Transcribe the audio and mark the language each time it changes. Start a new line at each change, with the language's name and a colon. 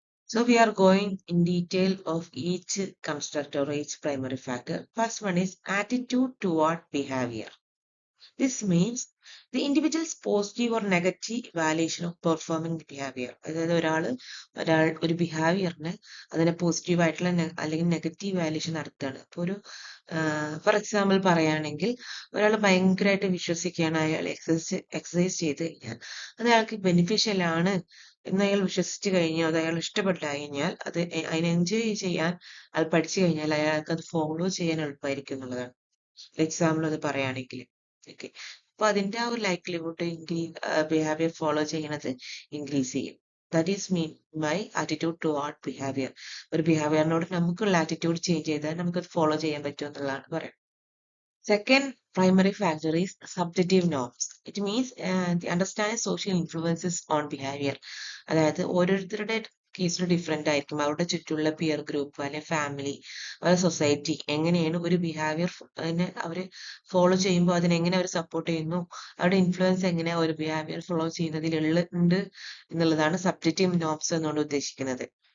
English: So we are going in detail of each construct or each primary factor. First one is attitude toward behavior. This means the individual's positive or negative evaluation of performing behavior.
Malayalam: അതായത് ഒരു ബിഹേവിയറിന് അതിനെ positive ആയിട്ടുള്ള അല്ലെങ്കിൽ negative valuation നടത്തുകയാണ്. ഇപ്പോൾ ഒരു for example പറയുകയാണെങ്കിൽ ഒരാൾ ഭയങ്കരമായിട്ട് വിശ്വസിക്കുകയാണ് അയാൾ എക്സസൈസ് ചെയ്ത് കഴിഞ്ഞാൽ അത് അയാൾക്ക് ബെനിഫിഷ്യൽ ആണ് എന്ന് അയാൾ വിശ്വസിച്ച് കഴിഞ്ഞാൽ അത് അയാൾ ഇഷ്ടപ്പെട്ട് കഴിഞ്ഞാൽ അതിനെ എൻജോയ് ചെയ്യാൻ അയാൾ പഠിച്ചു കഴിഞ്ഞാൽ അയാൾക്ക് അത് ഫോളോ ചെയ്യാൻ എളുപ്പമായിരിക്കും എന്നുള്ളതാണ്. എക്സാമ്പിൾ അത് പറയുകയാണെങ്കിൽ ഓക്കെ. അപ്പൊ അതിന്റെ ആ ഒരു ലൈക്ലിഹുഡ് ബിഹേവിയർ ഫോളോ ചെയ്യുന്നത് ഇൻക്രീസ് ചെയ്യും.
English: That is mean by attitude toward behaviour.
Malayalam: ഒരു ബിഹേവിയറിനോട് നമുക്കുള്ള ആറ്റിറ്റ്യൂഡ് ചേഞ്ച് ചെയ്താൽ നമുക്കത് ഫോളോ ചെയ്യാൻ പറ്റും എന്നുള്ളതാണ് പറയുന്നത്.
English: Second primary factor is subjective norms. It means the understanding social influences on behavior.
Malayalam: അതായത് ഓരോരുത്തരുടെ കേസിൽ ഡിഫറെന്റ് ആയിരിക്കും. അവരുടെ ചുറ്റുമുള്ള പിയർ ഗ്രൂപ്പ് അല്ലെങ്കിൽ ഫാമിലി, അവരുടെ സൊസൈറ്റി എങ്ങനെയാണ് ഒരു ബിഹേവിയർ അവർ ഫോളോ ചെയ്യുമ്പോൾ അതിനെങ്ങനെ അവർ സപ്പോർട്ട് ചെയ്യുന്നു, അവരുടെ ഇൻഫ്ലുവൻസ് എങ്ങനെയാണ് ഒരു ബിഹേവിയർ ഫോളോ ചെയ്യുന്നതിൽ ഉണ്ട് എന്നുള്ളതാണ് സബ്ജക്റ്റീവ് നോംസ് എന്നുകൊണ്ട് ഉദ്ദേശിക്കുന്നത്.